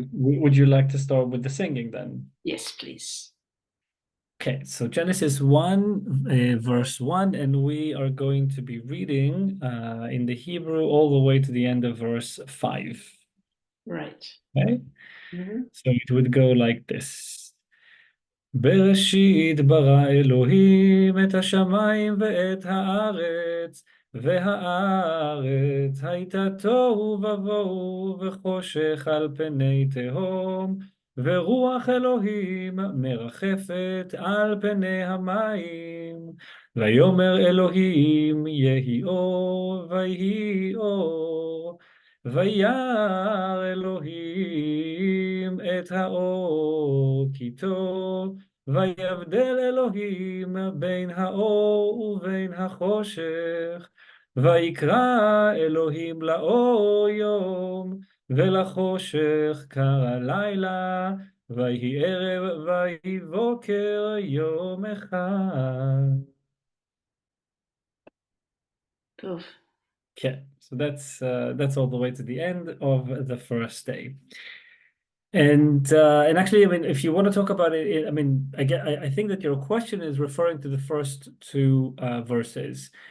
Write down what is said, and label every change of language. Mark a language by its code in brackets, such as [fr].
[en] Would you like to start with the singing then? Yes, please. Okay, so Genesis 1, verse 1, and we are going to be reading in the Hebrew all the way to the end of verse 5. Right. Okay, Mm-hmm. so it would go like this. [he] בראשית ברא אלוהים את השמיים ואת הארץ, והארץ הייתה תוהו ובוהו וחושך על פני תהום, ורוח אלוהים מרחפת על פני המים. ויאמר אלוהים יהי אור, ויהי אור. וירא אלוהים את האור כי טוב, ויבדל אלוהים בין האור ובין החושך, ויקרא אלוהים לאור יום, ולחושך קרא לילה, ויהי ערב ויהי בוקר יום אחד. [en] Cool. Okay, so that's all the way to the end of the first day. And actually, I mean, if you want to talk about it, I mean, I think that your question is referring to the first two verses.